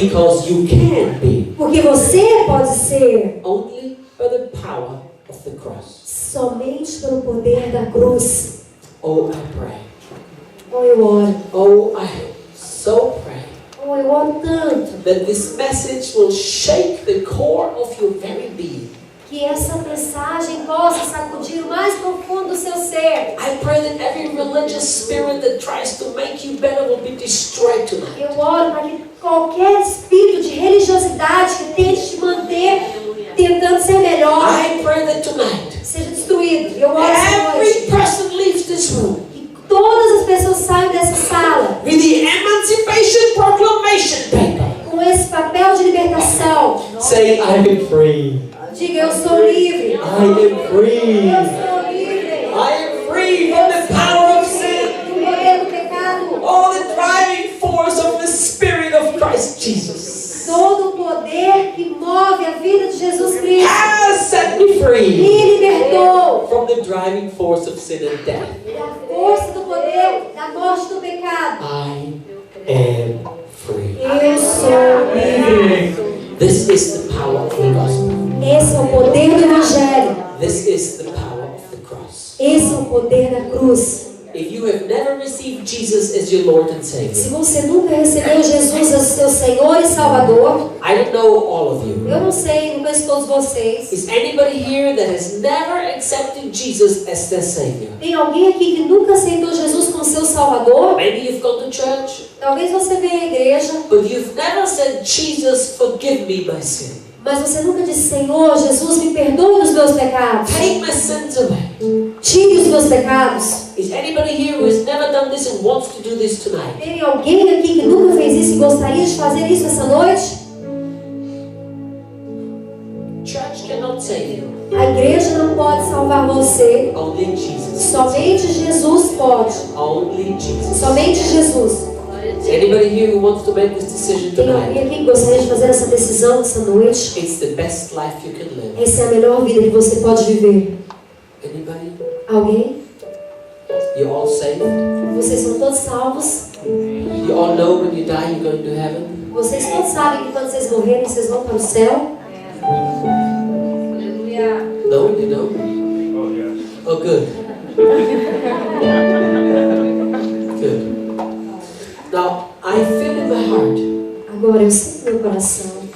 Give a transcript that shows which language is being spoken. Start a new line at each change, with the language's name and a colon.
English: Because you can be
Portuguese: Porque você pode ser
English: only by the power of the cross.
Portuguese: somente pelo poder da cruz.
English: Oh, I pray.
Portuguese: Oh, eu oro.
English: Oh, I so pray
Portuguese: Oh, eu oro tanto.
English: that this message will shake the core of your very being.
Portuguese: Que essa mensagem possa sacudir o mais profundo do seu ser.
English: I pray that every religious spirit that tries to make you better will be destroyed tonight.
Portuguese: Eu oro para que qualquer espírito de religiosidade que tente te manter tentando ser melhor
English: I pray that tonight,
Portuguese: seja destruído. Eu oro essa
English: every
Portuguese: noite.
English: person leaves this room
Portuguese: Que todas as pessoas saiam dessa sala
English: with the Emancipation Proclamation paper.
Portuguese: com esse papel de libertação.
English: Say, I am free.
Portuguese: Diga, eu sou livre.
English: I am free.
Portuguese: Eu sou livre.
English: I am free from the power of sin.
Portuguese: Do poder do pecado.
English: All the driving force of the Spirit of Christ Jesus
Portuguese: Todo o poder que move a vida de Jesus Cristo
English: has set me free
Portuguese: me libertou
English: from the driving force of sin and death.
Portuguese: da força do poder da morte do pecado.
English: I am free.
Portuguese: Eu sou livre.
English: This is the power of the gospel.
Portuguese: Esse é o poder do Evangelho.
English: This is the power of the cross.
Portuguese: Esse é o poder da cruz.
English: if you have never received Jesus as your Lord and
Portuguese: Se
English: Savior,
Portuguese: você nunca recebeu Jesus as seu Senhor e Salvador,
English: I don't know all of you.
Portuguese: eu não sei, não conheço todos vocês.
English: Is anybody here that has never accepted Jesus as their Savior?
Portuguese: Tem alguém aqui que nunca aceitou Jesus como seu Salvador?
English: Maybe you've gone to church,
Portuguese: Talvez você venha à igreja,
English: but you've never said, Jesus, forgive me my sin.
Portuguese: mas você nunca disse: Senhor, Jesus, me perdoe dos meus pecados.
English: Take my sins away.
Portuguese: Tire os meus pecados.
English: Is anybody here who has never done this and wants to do this tonight?
Portuguese: Tem alguém aqui que nunca fez isso e gostaria de fazer isso essa noite?
English: Church cannot save you.
Portuguese: A igreja não pode salvar você.
English: Only Jesus.
Portuguese: Somente Jesus pode.
English: Only Jesus.
Portuguese: Somente Jesus.
English: Is anybody here who wants to make this decision
Portuguese: Tem alguém
English: tonight?
Portuguese: aqui que gostaria de fazer essa decisão essa noite?
English: It's the best life you can live.
Portuguese: Essa é a melhor vida que você pode viver.
English: Anybody?
Portuguese: Alguém?
English: You're all saved?
Portuguese: Vocês são todos salvos?
English: You all know when you die you're going to heaven?
Portuguese: Vocês todos sabem que quando vocês morrerem, vocês vão para o céu? Aleluia.
English: No, you don't? Oh, yes. Oh, good. Good. Now, I feel in my heart
Portuguese: Agora, eu sinto no meu coração